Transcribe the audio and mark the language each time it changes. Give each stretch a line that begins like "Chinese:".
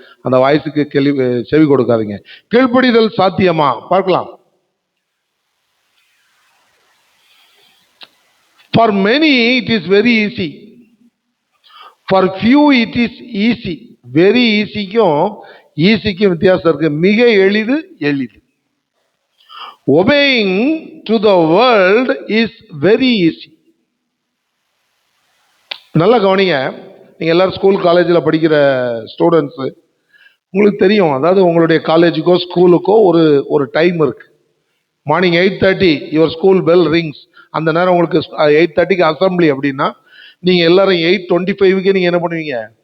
Tamil: அந்த வாய்ஸுக்கு செவி கொடுக்காதீங்க. கீழ்ப்படிதல் சாத்தியமா பார்க்கலாம்.
English: For many it is very easy. For few it is easy. Very easy
Tamil: க்கும் ஈஸிக்கும் வித்தியாசம் இருக்கு. மிக எளிது எளிது.
English: Obeying to the world is very easy.
Tamil: நல்லா கவனிங்க. நீங்க எல்லாரும் ஸ்கூல் காலேஜில் படிக்கிற ஸ்டூடெண்ட்ஸு, உங்களுக்கு தெரியும். அதாவது உங்களுடைய காலேஜுக்கோ ஸ்கூலுக்கோ ஒரு டைம் இருக்கு.
English: Morning 8:30 your school bell rings.
Tamil: அந்த நேரம் உங்களுக்கு 8:30க்கு அசம்பிளி அப்படின்னா நீங்க எல்லாரும் 8:25க்கு நீங்க என்ன பண்ணுவீங்க?